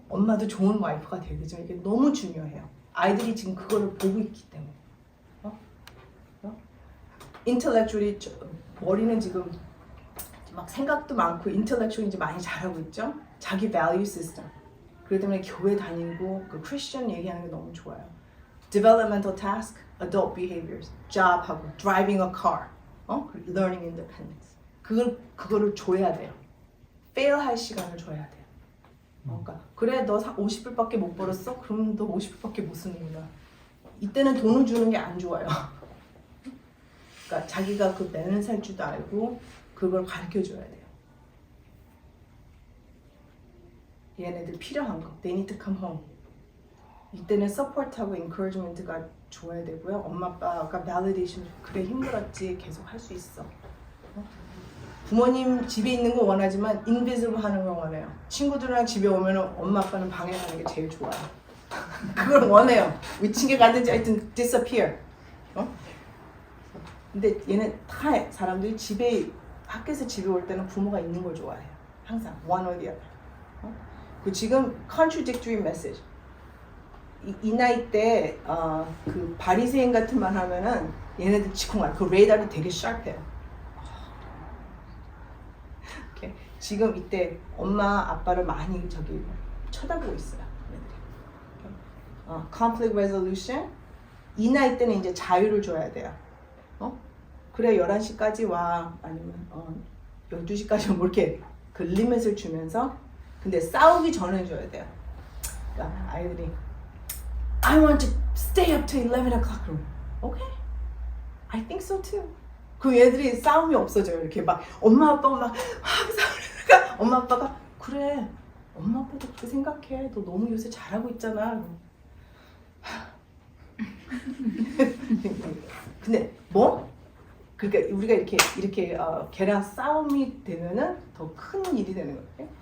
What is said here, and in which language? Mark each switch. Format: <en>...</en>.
<ko>엄마도 좋은 와이프가 돼야 되죠. 이게 너무 중요해요. 아이들이 지금 그거를 보고 있기 때문에. 인텔렉츄얼이 머리는 지금 막 생각도 많고 인텔렉츄얼이 이제 많이 잘하고 있죠. 자기 밸류 시스템. 그렇기 때문에 교회 다니고 그 크리스천 얘기하는 게 너무 좋아요.</ko> <en>Developmental task, adult behaviors, job하고 driving a car. learning independence.</en> <ko>그거를 줘야 돼요. fail 할 시간을 줘야 돼요. 그러니까 그래 너 50불밖에 못 벌었어? 그럼 너 50불밖에 못 쓰는 거야. 이때는 돈을 주는 게 안 좋아요. 그러니까 자기가 그 밸런스 할 줄도 알고 그걸 가르쳐 줘야 돼요. 얘네들 필요한 거.</ko> <en>They need to come home.</en> <ko>이때는 서포트하고 encouragement가 줘야 되고요. 엄마 아빠가 validation 그래 힘들었지 계속 할 수 있어. 부모님 집에 있는 거 원하지만 invisible 하는 걸 원해요. 친구들이랑 집에 오면 엄마 아빠는 방에 가는 게 제일 좋아요. 그걸 원해요. 위층에 가든지 하여튼</ko> <en>disappear.</en> <ko>근데 얘는 다 사람들이 집에 학교에서 집에 올 때는 부모가 있는 걸 좋아해요.</ko> <en>항상 one or the other.</en> <ko>그 지금</ko> <en>contradictory message.</en> <ko>이 나이 때 그 바리새인 같은 말 하면은 얘네들 치콩알 그 레이더를 되게 sharp해요. 이렇게 지금 이때 엄마 아빠를 많이 저기 쳐다보고 있어요. 얘네들이.</ko> <en>conflict resolution</en> <ko>이 나이 때는 이제 자유를 줘야 돼요. 그래 11시까지 와 아니면 12시까지 뭐 이렇게 그 리밋을 주면서 근데 싸우기 전에 줘야 돼요. 그러니까 아이들이</ko> <en>I want to stay up till 11 o'clock. Okay, I think so too.</en> <ko>그 얘들이 싸움이 없어져요. 이렇게 막 엄마 아빠가 막 싸우니까 엄마 아빠가 그래 엄마 아빠도 그렇게 생각해. 너 너무 요새 잘하고 있잖아. 근데 뭐? 그러니까 우리가 이렇게 걔랑 싸움이 되면은 더 큰 일이 되는 거예요.</ko>